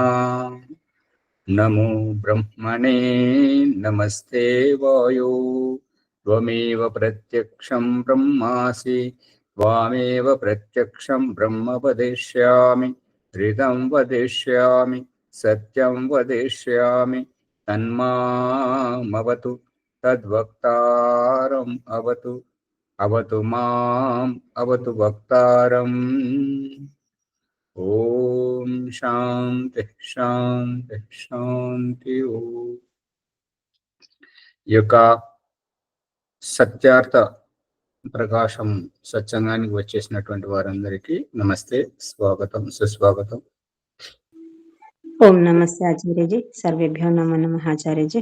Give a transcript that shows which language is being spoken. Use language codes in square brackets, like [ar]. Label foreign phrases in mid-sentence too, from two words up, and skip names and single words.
[sa] नमो ब्रह्मणे नमस्ते वायो त्वमेव प्रत्यक्षं ब्रह्मासि त्वामेव प्रत्यक्षं ब्रह्म वदिष्यामि धृतं वदिष्यामि सत्यं वदिष्यामि तन्मामवतु तद्वक्तारम् अवतु अवतु माम् अवतु वक्तारम्। ओम शांति शांति शांति। [te] ओम యొక్క సత్యార్థ ప్రకాశం సత్సంగానికి వచ్చేసినటువంటి వారందరికీ నమస్తే, స్వాగతం, సుస్వాగతం. ఓం నమస్తే ఆచార్యజీ. [sa] సర్వేభ్యో నమో నమః ఆచార్యజీ.